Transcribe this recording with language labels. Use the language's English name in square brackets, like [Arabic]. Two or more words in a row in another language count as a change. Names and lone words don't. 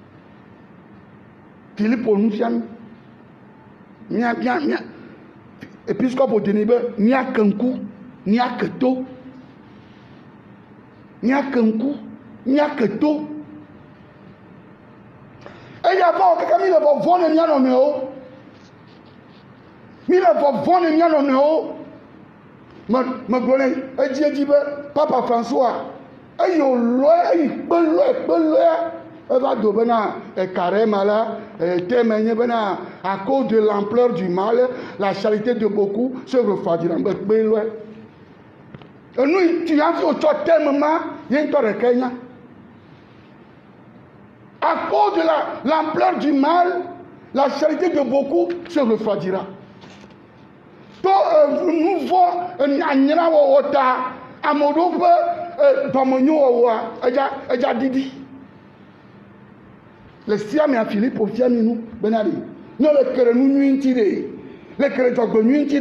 [Ewe] Filipo nu fia mi episkopo dini be miake ŋku miake to eya va wo kaka mi le vɔvɔ ne mia nɔnɔewo megblɔ ne edzi be Papa François eyi wòlɔe eyi kpelɔe eva do bena eka ma [French] la thème [Ewe] nye bena [French] à cause de l'ampleur du mal la charité de beaucoup se refroidira [Ewe] be kpelɔe enu ti hafi wotsɔ thème ma ye ŋutɔ ɖeka nya [French] à cause de l'ampleur du mal la charité de beaucoup se refroidira [Ewe] to nu vɔ anyrawɔwɔ ta ame ɖewo ƒe dɔmenyowɔwɔa edza didi le sia mea Filipo fia mi nu bena de ne le kere nu nyui ŋuti de le kere dzɔgbe nyui ŋuti